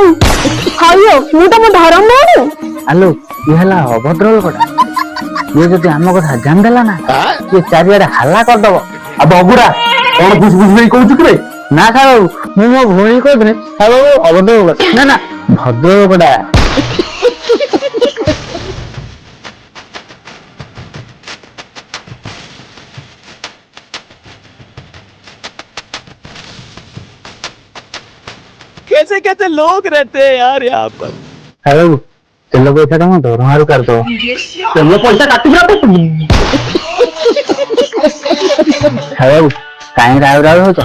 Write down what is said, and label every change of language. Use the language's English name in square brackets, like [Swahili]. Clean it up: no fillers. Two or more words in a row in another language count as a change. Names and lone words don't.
[Odia] ହଇଓ ମୁଁ ତମ ଧରମ ଭଉଣୀ। ଆଲୋ ଇଏ ହେଲା ଅଭଦ୍ର ଲୋକଟା, ଇଏ ଯଦି ଆମ କଥା ଜାଣିଦେଲା ନା ଇଏ ଚାରିଆଡେ ହାଲ୍ଲା କରିଦବ। ଆଉ ବଗୁରା କଣ ବୁଝ ବୁଝ ନେଇ କହୁଛୁ କି ରେ? ନା ସାହୁ ବାବୁ ମୁଁ ମୋ ଭଉଣୀ କହିଥିଲି, ସାହୁ ବାବୁ ଅଭଦ୍ର ଲୋକ ନା ନା ଭଦ୍ର ଲୋକଟା। [Hindi] कैसे कैसे लोग रहते हैं यार यहाँ पर। [Odia] ସାହୁ ବାବୁ ତେଲ ପଇସା ଟା ମୋ ଦରମାରୁ କାଟିଦବ। ତେଲ ପଇସା କାଟିବି ନା ତୁ? ସାହୁ ବାବୁ କାହିଁ ରାଉ ରାଉ ହଉଛ?